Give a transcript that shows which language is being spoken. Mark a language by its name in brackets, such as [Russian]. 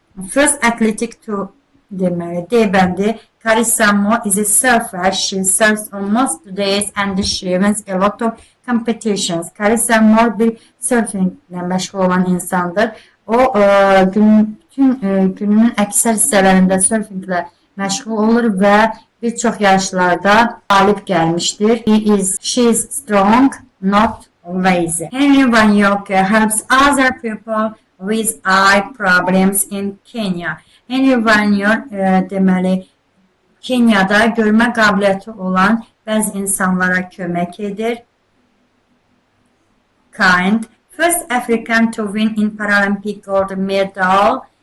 [English] First athletic to [Azerbaijani] deməli D bəndi. [English] Carissa Moore is a surfer. She surfs on most days and she wins a lot of competitions. [Azerbaijani] Carissa Moore bir surfinglə məşğul olan insandır. O bütün gününün əksər hissələrində surfinglə məşğul olur və bir çox yarışlarda qalib gəlmişdir. [English] She is strong, not lazy. Henry Wanyoka helps other people with eye problems in Kenya. [Azerbaijani] Henry Wanyoka deməli Kenyada görmə qabiliyyəti olan bəzi insanlara kömək edir. [English] Kind. First African to win in Paralympic gold medal.